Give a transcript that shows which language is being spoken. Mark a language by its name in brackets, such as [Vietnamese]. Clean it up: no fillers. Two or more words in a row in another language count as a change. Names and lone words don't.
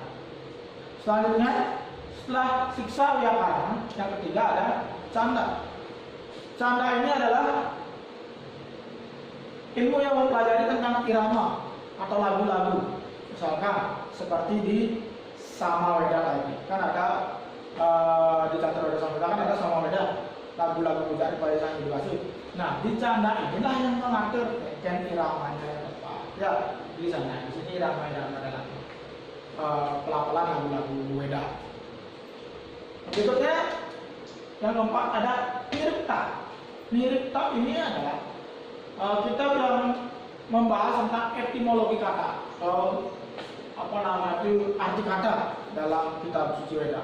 [Indonesian] Selanjutnya, setelah siksa wiyakarana, yang ketiga ada canda. Canda ini adalah ilmu yang mempelajari tentang irama atau lagu-lagu. Misalkan seperti di Samaweda tadi, kan ada di Catra Weda Samaweda kan ada Samaweda, lagu-lagu puja pada Sang Hyang Widi. Nah, di canda inilah yang mengatur iramanya yang tepat. Ya, di sana. Di sini iramanya adalah pelan-pelan lagu-lagu Weda. Berikutnya yang keempat ada niripta. Niripta ini adalah kita yang membahas tentang etimologi kata atau apa namanya itu arti kata dalam kitab suci Weda.